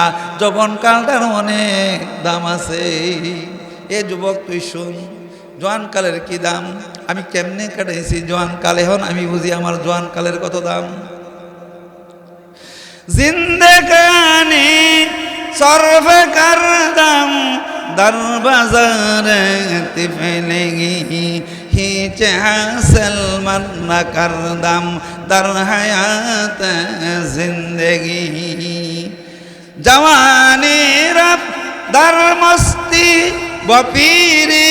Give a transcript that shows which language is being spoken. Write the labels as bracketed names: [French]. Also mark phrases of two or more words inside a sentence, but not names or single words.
[Bangla] যৌবনকালটার অনেক দাম আছে। এ যুবক তুই শুন, জোয়ানকালের কি দাম, আমি কেমনে কাটাইছি জোয়ানকাল, এখন আমি বুঝি আমার জোয়ানকালের কত দাম। [Persian] زندگانی صرف کردم در بازارت فلگی هیچ حاصل من نکردم در حیات زندگی جوانی رفت در مستی و پیری